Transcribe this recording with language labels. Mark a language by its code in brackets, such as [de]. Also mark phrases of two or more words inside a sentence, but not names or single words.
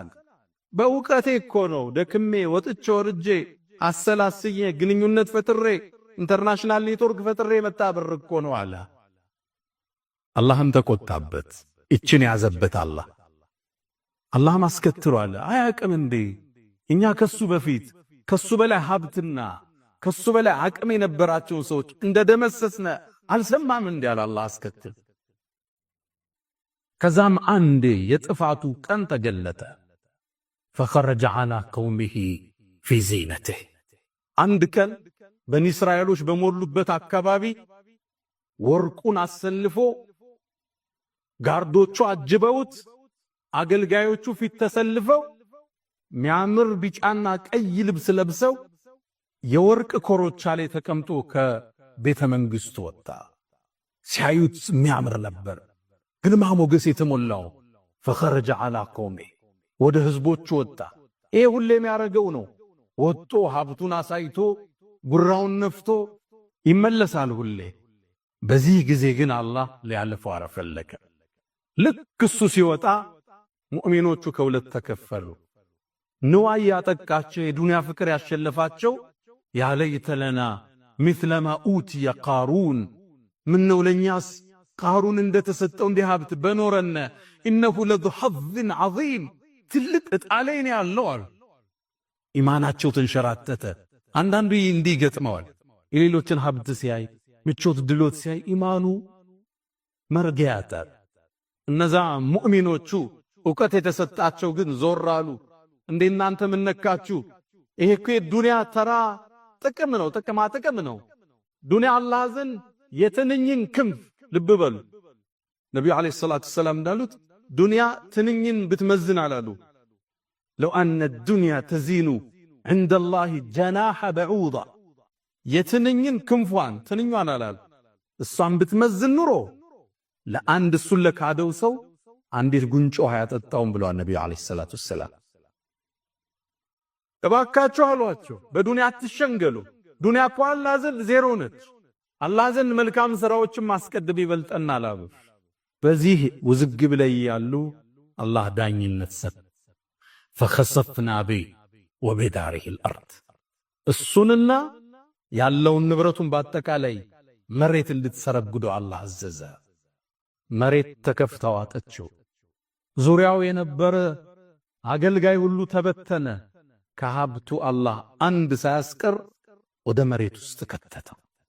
[am] በእውቀቴ እኮ ነው ደክሜ ወጥቼ ወርጄ አሰላስዬ ግንኙነት ፈጥሬ [en] international network [am] ፈጥሬ የመጣ ብር እኮ ነው አለ። አላህም ተቆጣበት። እችን ያዘበት አላህም አስከትሯል። አያቅም እንዴ እኛ ከሱ በፊት ከሱ በላይ ሀብትና ከሱ በላይ አቅም የነበራቸው ሰዎች እንደደመሰስነ አልሰማም እንዴ አለ አላህ አስከትል። ከዛም አንዴ የጥፋቱ ቀን ተገለጠ። [ar] فخرج على قومه في زينته። [am] አንድ ቀን በኒ እስራኤሎች በሞሉበት አካባቢ ወርቁን አሰልፎ ጋርዶቹ አጅበውት አገልጋዮቹ ፊት ተሰልፈው ሚያምር ቢጫና ቀይ ልብስ ለብሰው የወርቅ ኮሮቻ ላይ ተቀምጦ ከቤተ መንግስቱ ወጣ። ሲያዩት ሚያምር ነበር፣ ግርማ ሞገስ የተሞላው። [ar] فخرج على قومه [am] ወደ ህዝቦቹ ወጣ። ይሄ ሁሌ የሚያረገው ነው። ወጥቶ ሀብቱን አሳይቶ ጉራውን ነፍቶ ይመለሳል ሁሌ። በዚህ ጊዜ ግን አላህ ሊያልፈው አረፈለከ። ልክ እሱ ሲወጣ ሙእሚኖቹ ከሁለት ተከፈሉ። ንዋይ ያጠቃቸው የዱንያ ፍቅር ያሸለፋቸው [ar] يا ليت لنا مثل ما أوتي قارون [am] ምነው ለኛስ ቃሩን እንደተሰጠው እንዲህ ሀብት በኖረነ [ar] إنه لذو حظ عظيم [am] ትልቅ እጣለኝ ነው ያለው አሉ። ኢማናቸው ተንሸራተተ። አንዳንዱ እንዲህ ገጥመዋል። የሌሎችን ሀብት ሲያይ ምቾት ድሎት ሲያይ ኢማኑ መርጊያ ያጣል። እነዛ ሙእሚኖቹ ዕውቀት የተሰጣቸው ግን ዞር አሉ። እንዴ እናንተ ምን ነካችሁ? ይሄ እኮ የዱንያ ተራ ጥቅም ነው፣ ጥቅማ ጥቅም ነው። ዱንያ አላህ ዘንድ የትንኝን ክንፍ ልብ በሉ። ነቢዩ [ar] عليه الصلاة والسلام [am] እንዳሉት ዱንያ ትንኝን ብትመዝን አላሉ [ar] لو أن الدنيا تزن عند الله جناح بعوضة [am] የትንኝን ክንፏን ትንኛን አላሉ እሷን ብትመዝን ኑሮ ለአንድ እሱን ለካደው ሰው አንዲት ጉንጮ ያጠጣውን ብለዋል ነቢዩ [ar] عليه الصلاة والسلام። [am] እባካችሁ አሏቸው በዱንያ አትሸንገሉ። ዱንያ እኮ አላህ ዘንድ ዜሮ ነች። አላህ ዘንድ መልካም ሥራዎችን ማስቀደም ይበልጠናል አሉ። በዚህ ውዝግብ ላይ ያሉ አላህ ዳኝነት ሰጠ። [ar] فخسفنا به وبداره الأرض [am] እሱንና ያለውን ንብረቱን በአጠቃላይ መሬት እንድትሰረግዱ አላህ አዘዘ። መሬት ተከፍታ ዋጠችው። ዙሪያው የነበረ አገልጋይ ሁሉ ተበተነ። ከሀብቱ አላህ አንድ ሳያስቀር ወደ መሬት ውስጥ ከተተው።